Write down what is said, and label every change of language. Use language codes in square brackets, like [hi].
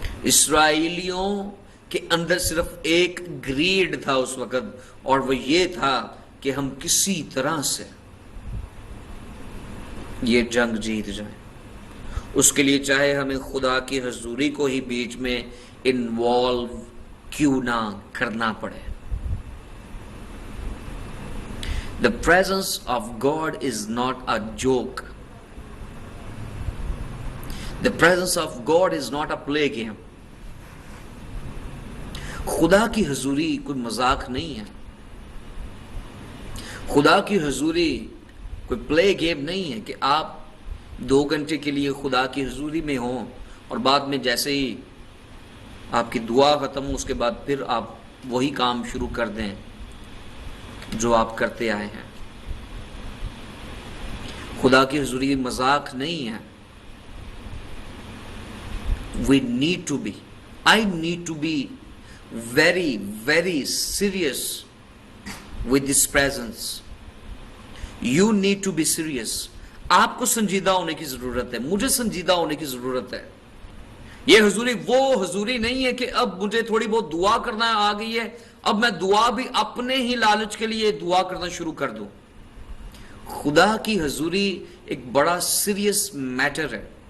[ur] اسرائیلیوں کے اندر صرف ایک گریڈ تھا اس وقت، اور وہ یہ تھا کہ ہم کسی طرح سے یہ جنگ جیت جائیں. اس کے لیے چاہے ہمیں خدا کی حضوری کو ہی بیچ میں انوالو کیوں نہ کرنا پڑے. [en] The presence of God is not a joke. The presence of God is not a play game. [ur] خدا کی حضوری کوئی مذاق نہیں ہے. خدا کی حضوری کوئی پلے گیم نہیں ہے کہ آپ 2 گھنٹے کے لیے خدا کی حضوری میں ہوں اور بعد میں جیسے ہی آپ کی دعا ختم ہو اس کے بعد پھر آپ وہی کام شروع کر دیں جو آپ کرتے آئے ہیں. خدا کی حضوری مذاق نہیں ہے. [en] We need to be, I need to be very, very serious with this presence. You need to be serious. [ur] آپ کو سنجیدہ ہونے کی ضرورت ہے، مجھے سنجیدہ ہونے کی ضرورت ہے. یہ حضوری وہ حضوری نہیں ہے کہ اب مجھے تھوڑی بہت دعا کرنا آ گئی ہے، اب میں دعا بھی اپنے ہی لالچ کے لیے دعا کرنا شروع کر دوں. خدا کی حضوری ایک بڑا سیریس میٹر ہے.